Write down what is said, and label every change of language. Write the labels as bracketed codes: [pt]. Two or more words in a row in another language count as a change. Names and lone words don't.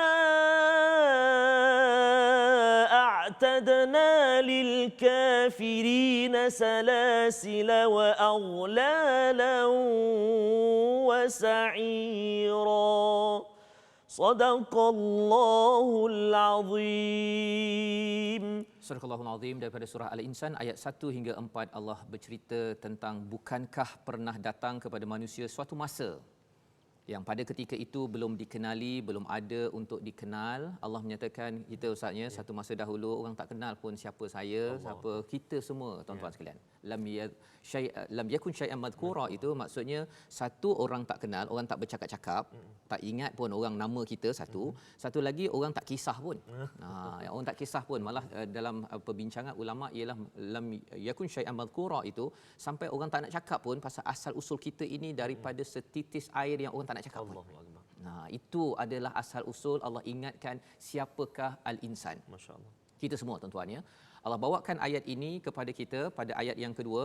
[ar] أعتدنا للكافرين سلاسل وأغلالا وسعيرا صدق الله العظيم. [ms] Surah Al-Azim daripada surah Al-Insan ayat 1 hingga 4 Allah bercerita tentang bukankah pernah datang kepada manusia suatu masa yang pada ketika itu belum dikenali, belum ada untuk dikenal. Allah menyatakan kita ustaznya satu masa dahulu orang tak kenal pun siapa saya, siapa kita semua tuan-tuan sekalian. [ar] لم يكن شيئا مذكورا [ms] itu maksudnya satu orang tak kenal, orang tak bercakap-cakap, tak ingat pun orang nama kita satu. Satu lagi orang tak kisah pun. Orang tak kisah pun malah dalam perbincangan ulama ialah [ar] لم يكن شيئا مذكورا [ms] itu sampai orang tak nak cakap pun pasal asal usul kita ini daripada setitis air yang orang tak nak cakap pun. Nah, itu adalah asal usul Allah ingatkan siapakah al-insan. Masya-Allah. Kita semua tuan-tuan ya. Allah bawakan ayat ini kepada kita pada ayat yang kedua.